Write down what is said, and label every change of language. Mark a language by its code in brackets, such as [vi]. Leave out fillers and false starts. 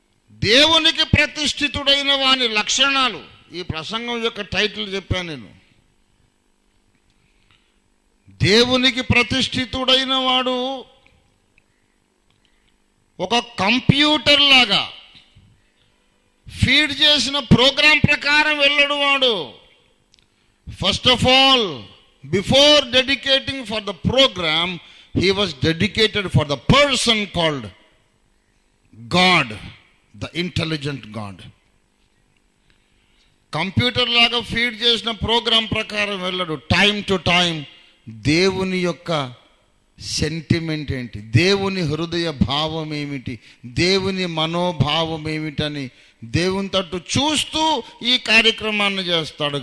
[te] దేవునికి ప్రతిష్ఠితుడైన వాని లక్షణాలు, ఈ ప్రసంగం యొక్క టైటిల్ చెప్పాను నేను. దేవునికి ప్రతిష్ఠితుడైన వాడు ఒక కంప్యూటర్ లాగా ఫీడ్ చేసిన ప్రోగ్రాం ప్రకారం వెళ్ళడు వాడు. [en] First of all, before dedicating for the programme, he was dedicated for the person called God, the intelligent God. [te] Computer లాగా ఫీడ్ చేసిన ప్రోగ్రాం ప్రకారం వెళ్ళడు. టైం టు టైం దేవుని యొక్క సెంటిమెంట్ ఏంటి, దేవుని హృదయ భావం ఏమిటి, దేవుని మనోభావం ఏమిటని దేవుని తట్టు చూస్తూ ఈ కార్యక్రమాన్ని చేస్తాడు.